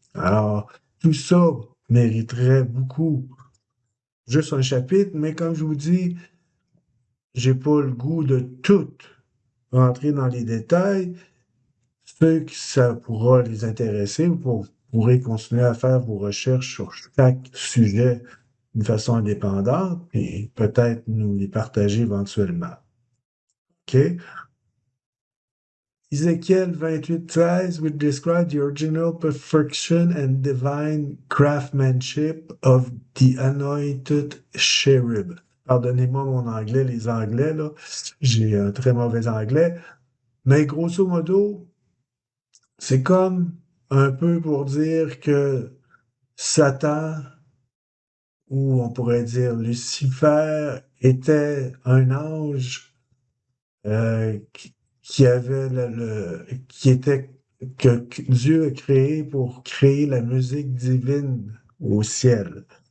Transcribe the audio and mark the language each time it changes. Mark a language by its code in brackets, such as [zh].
[fr] Alors, tout ça mériterait beaucoup juste un chapitre, mais comme je vous dis, j'ai pas le goût de tout rentrer dans les détails. Ceux que ça pourra les intéresser, vous pourrez continuer à faire vos recherches sur chaque sujet d'une façon indépendante et peut-être nous les partager éventuellement. OK? [en] Ezekiel 28:13 would describe the original perfection and divine craftsmanship of the anointed cherub. [fr] Pardonnez-moi mon anglais, les anglais, là. J'ai un très mauvais anglais. Mais grosso modo, c'est comme un peu pour dire que Satan, ou on pourrait dire Lucifer, était un ange qui avait qui était que Dieu a créé pour créer la musique divine au ciel.